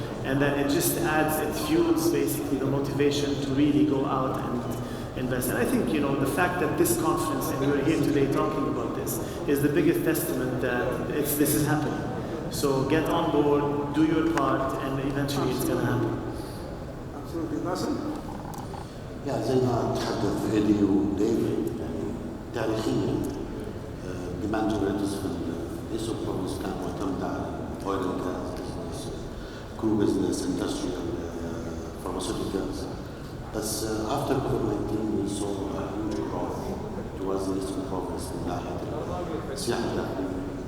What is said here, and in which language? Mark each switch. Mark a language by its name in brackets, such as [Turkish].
[English] And then it just adds, it fuels basically the motivation to really go out and invest. And I think, you know, the fact that this conference, and we're here today talking about this, is the biggest testament that this is happening. So get on board, do your part, and eventually it's going to happen. Absolutely. Basel? [Arabic] زي ما تحدث إيدي وديفيد، يعني تاريخيا ديماند جنريتورز في الإيسو بروفنس كان معتمد على [English] oil and gas business, crew business, industrial, pharmaceuticals. بس after COVID-19 we saw a huge growth towards the Eastern Province [Arabic] من ناحية السياحة الداخلية.